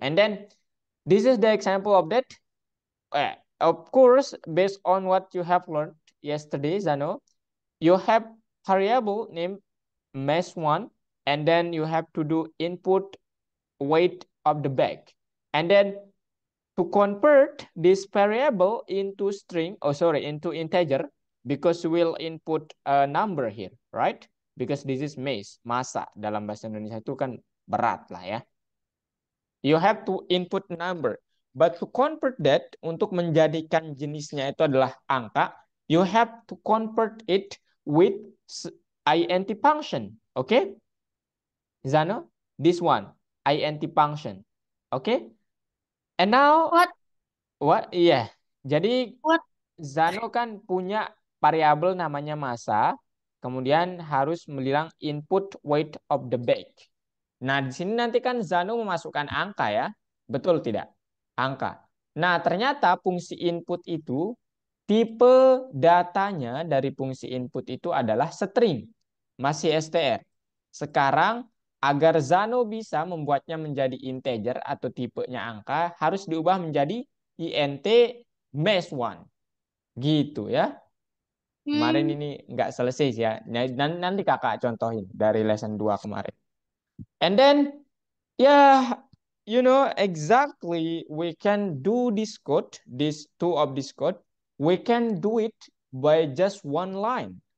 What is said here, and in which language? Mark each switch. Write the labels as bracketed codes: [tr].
[en] And then this is the example of that. Of course, based on what you have learned yesterday, Zano, you have variable named mesh1, and then you have to do input weight of the bag. And then to convert this variable into into integer, because we'll input a number here, right? Because this is mesh, massa. [id] Dalam bahasa Indonesia itu kan berat lah ya. [en] You have to input number. But to convert that, untuk menjadikan jenisnya itu adalah angka, you have to convert it with int function. Okay? Zano, this one, int function. Okay? And now, What? what? Iya. Yeah. Jadi What? [id] Zano kan punya variabel namanya massa, [en] kemudian harus bilang input weight of the bag. [id] Nah, di sini nanti kan Zano memasukkan angka ya. Betul tidak? Angka. Nah, ternyata fungsi input itu tipe datanya dari fungsi input itu adalah string. Masih str. Sekarang agar Zano bisa membuatnya menjadi integer atau tipenya angka harus diubah menjadi int math1. Gitu ya. Kemarin Hmm. ini nggak selesai sih ya. Nanti kakak contohin dari lesson 2 kemarin. [en] And then, yeah, exactly, we can do this code, this two of this code, we can do it by just one line.